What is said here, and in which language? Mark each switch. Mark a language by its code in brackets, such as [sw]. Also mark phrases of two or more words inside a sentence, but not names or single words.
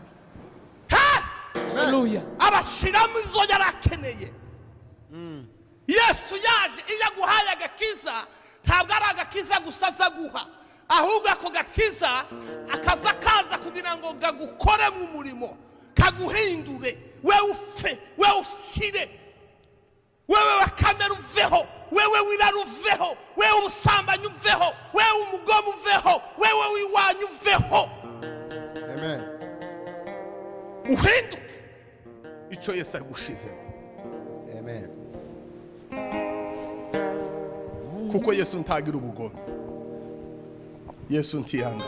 [rw] Haleluya. Abashiramo izo yarakeneye. Yesu yaje iyo guhaye agakiza ntabwo ari agakiza gusa azaguha, ahubwo ako gakiza akaza kaza kugira ngo gagukore mu murimo, kaguhindure, wewe ufe, wewe usire, wewe wakamera uveho, wewe wiraruveho, wewe ubusambanyi uveho, wewe umugomo uveho, wewe wiwanyu uveho. Amen. Uhinduke icyo Yesu agushizemo. Amen. Kuko Yesu ntagira ubugome, Yesu ntiyangana.